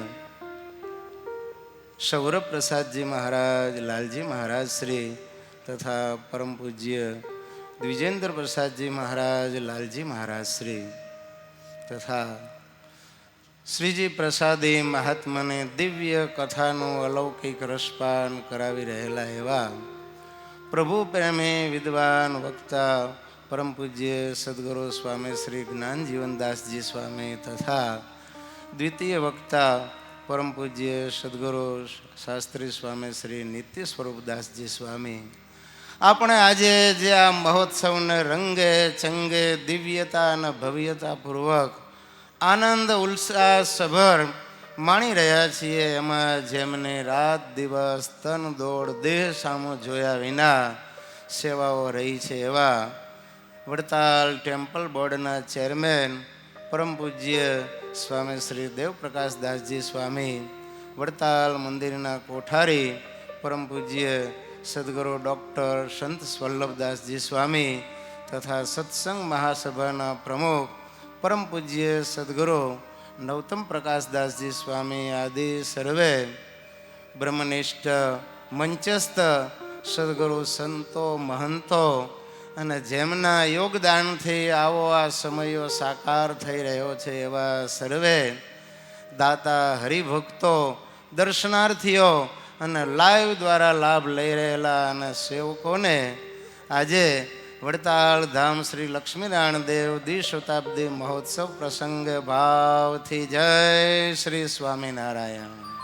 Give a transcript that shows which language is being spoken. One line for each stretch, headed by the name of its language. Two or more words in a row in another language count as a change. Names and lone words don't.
Gujarati: સૌરભ પ્રસાદ જી મહારાજ લાલજી મહારાજ શ્રી તથા પરમ પૂજ્ય દ્વિજેન્દ્ર પ્રસાદ જી મહારાજ લાલજી મહારાજ શ્રી તથા શ્રીજી પ્રસાદી મહાત્મા ને દિવ્ય કથાનો અલૌકિક રસપાન કરાવી રહેલા એવા પ્રભુ પ્રેમી વિદ્વાન વક્તા પરમ પૂજ્ય સદ્ગુરુ સ્વામી શ્રી જ્ઞાન જીવન દાસ જી સ્વામી તથા દ્વિતીય વક્તા પરમ પૂજ્ય સદ્ગુરુ શાસ્ત્રી સ્વામી શ્રી નિત્ય સ્વરૂપ દાસ જી સ્વામી આપણે આજે જે આ મહોત્સવને રંગે ચંગે દિવ્યતા અને ભવ્યતાપૂર્વક આનંદ ઉલ્લાસભર માણી રહ્યા છીએ એમાં જેમને રાત દિવસ તન દોડ દેહ સામો જોયા વિના સેવાઓ રહી છે એવા વડતાલ ટેમ્પલ બોર્ડના ચેરમેન પરમ પૂજ્ય સ્વામી શ્રી દેવપ્રકાશ દાસજી સ્વામી વડતાલ મંદિરના કોઠારી પરમ પૂજ્ય સદગુરુ ડૉક્ટર સંત વલ્લભદાસજી સ્વામી તથા સત્સંગ મહાસભાના પ્રમુખ પરમ પૂજ્ય સદગુરુ નવતમ પ્રકાશ દાસ જી સ્વામી આદિ સર્વે બ્રહ્મનિષ્ઠ મંચસ્થ સદ્ગુરુ સંતો મહંતો અને જેમના યોગદાનથી આવો આ સમયો સાકાર થઈ રહ્યો છે એવા સર્વે દાતા હરિભક્તો દર્શનાર્થીઓ અને લાઈવ દ્વારા લાભ લઈ રહેલા અને સેવકોને આજે વડતાલ ધામ શ્રી લક્ષ્મીનારાયણ દેવ દ્વિશતાબ્દી મહોત્સવ પ્રસંગે ભાવથી જય શ્રી સ્વામિનારાયણ.